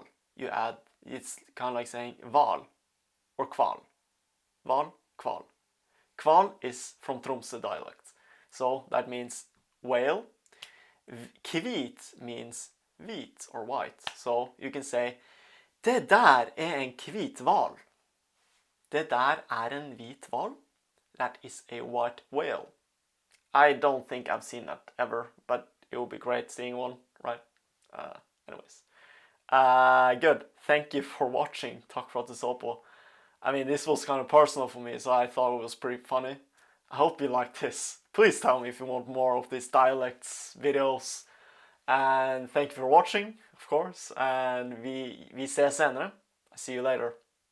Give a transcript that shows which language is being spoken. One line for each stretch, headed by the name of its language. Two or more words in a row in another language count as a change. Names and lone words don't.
English: You add, it's kind of like saying val. Or kval. Val, kval. Kval is from Tromsø dialect. So that means whale. Hvit means wheat or white. So you can say
Norwegian: det der en hvit hval. Det der en hvit hval.
English: That is a white whale. I don't think I've seen that ever, but it would be great seeing one, right? Anyways. Good. Thank you for watching.
Norwegian: Takk for at du så på.
English: I mean, this was kind of personal for me, so I thought it was pretty funny. I hope you liked this. Please tell me if you want more of these dialects videos. And thank you for watching, of course. And
Norwegian: vi ses senere.
English: I see you later.